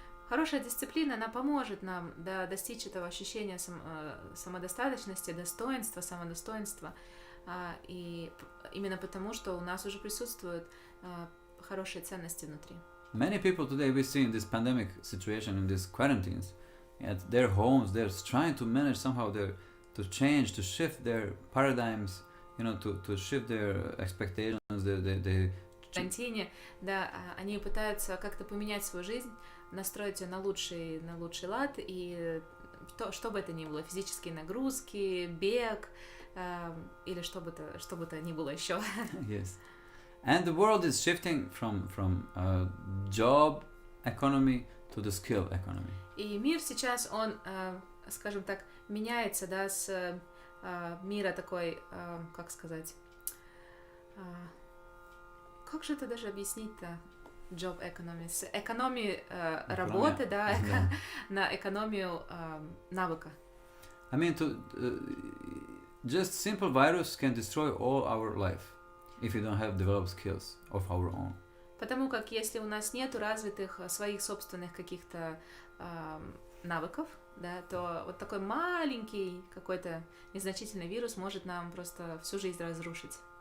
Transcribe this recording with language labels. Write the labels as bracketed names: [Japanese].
[Russian] Хорошая дисциплина, она поможет нам достичь этого ощущения самодостаточности, достоинства, самодостоинства, и именно потому, что у нас уже присутствуют хорошие ценности внутри. [English] Many people today we see in this pandemic situation, in these quarantines, at their homes, they're trying to manage somehow to change, to shift their paradigms, to shift their expectations. [Russian] В карантине, да, они пытаются как-то поменять свою жизнь, настроить ее на лучший лад, и что бы это ни было, физические нагрузки, бег, или что бы то ни было еще. [English] Yes. And the world is shifting from job economy to the skill economy. [Russian] И мир сейчас, он, скажем так, меняется, да, с мира такой, как сказать, как же это даже объяснить-то? Job economy, с экономии работы, да, на экономию навыка. [English] I mean, just simple virus can destroy all our life if we don't have developed skills of our own. [Russian] Потому как если у нас нету развитых своих собственных каких-то навыков, да, то вот такой маленький какой-то незначительный вирус может нам просто всю жизнь разрушить.